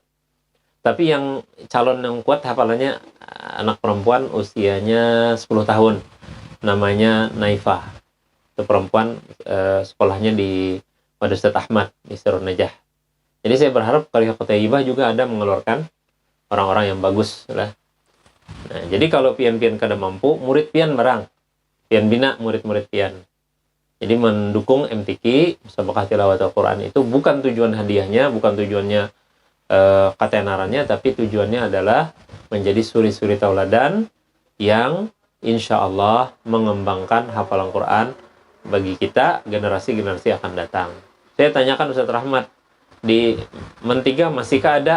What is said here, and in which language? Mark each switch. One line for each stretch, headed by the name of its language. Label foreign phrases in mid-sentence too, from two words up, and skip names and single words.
Indonesian: Tapi yang calon yang kuat hafalannya anak perempuan usianya 10 tahun, namanya Naifah. Itu perempuan, sekolahnya di Madrasah Ahmad di Sirun Najah. Jadi saya berharap Qaryah Qutaibah juga ada mengeluarkan orang-orang yang bagus lah.
Banjar: Nah, jadi kalau pian-pian kada mampu, murid pian barang, pian bina murid-murid pian.
Indonesian: Jadi mendukung MTQ, Musabaqah Tilawat Al-Quran itu bukan tujuan hadiahnya, bukan tujuannya katenarannya, tapi tujuannya adalah menjadi suri-suri tauladan yang insya Allah mengembangkan hafalan Quran bagi kita, generasi-generasi akan datang. Saya tanyakan Ustaz Rahmat, di Mentiga masihkah ada?